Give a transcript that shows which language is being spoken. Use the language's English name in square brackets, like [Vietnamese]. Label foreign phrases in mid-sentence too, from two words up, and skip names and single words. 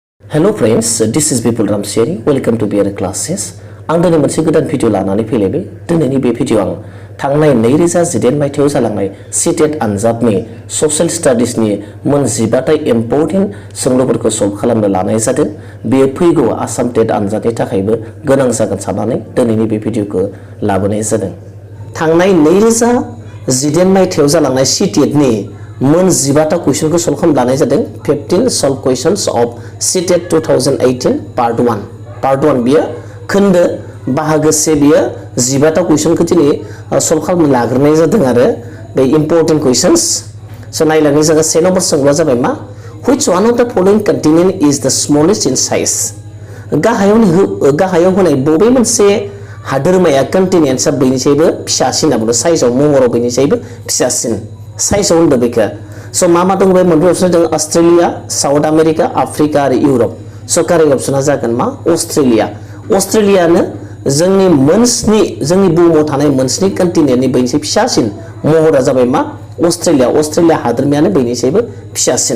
[English] Hello friends, this is Bipul Ramchiary. Welcome to B.Ed classes. [Bodo] आं दिनै मोनसे गोदान भिडिअ लानानै फैलायबाय। दिनैनि बे भिडिअ आं थांनाय 2018 मायथाइयाव जालांनाय CTET आनजादनि Social Studiesनि मोन 15 इम्पोर्टेन्ट सोंलुफोरखौ सल्भ खालामनो लानाय जादों। बेयो फैगौ आसाम टेट आनजादनि थाखायबो गोनां जागोन साननानै दिनैनि बे भिडिअखौ लाबोनाय जादों। थांनाय 2018 मायथाइयाव जालांनाय CTETनि मोन 15 कुइसनखौ सल्भ खालामनो लानाय जादों। [English] 15 solve questions of CTET 2018 part 1 [Bodo] बियो खोन्दो बाहागो से बियो 15 कुइसनखौ दिनै सल्भ खालामनो लाग्रोनाय जादों आरो बे इम्पोर्टेन्ट कुइसन्स। स' नायलांनाय जायगा से नम्बर सोंलुआ जाबाय मा [English] which one of the following continent is the smallest in size? [Bodo] गाहायाव होनाय बबे मोनसे हादोरमाया कन्टिनेन्टआ बयनिसायबो फिसासिन होनना बुङो साइजआव महराव बयनिसायबो फिसासिन साइजआव होनदों बेखौ। स' मा दङ बे मोनब्रै अपसन दङ अस्ट्रेलिया, साउथ आमेरिका, आफ्रिका आरो इउरप। स' कारेक्ट अपसना जागोन मा अस्ट्रेलिया। अस्ट्रेलियानो जोंनि बुहुमाव थानाय मोनस्नि कन्टिनेन्टनि बयनिसाय फिसासिन महरा जाबाय मा अस्ट्रेलिया हादोरमायानो बयनिसायबो फिसासिन।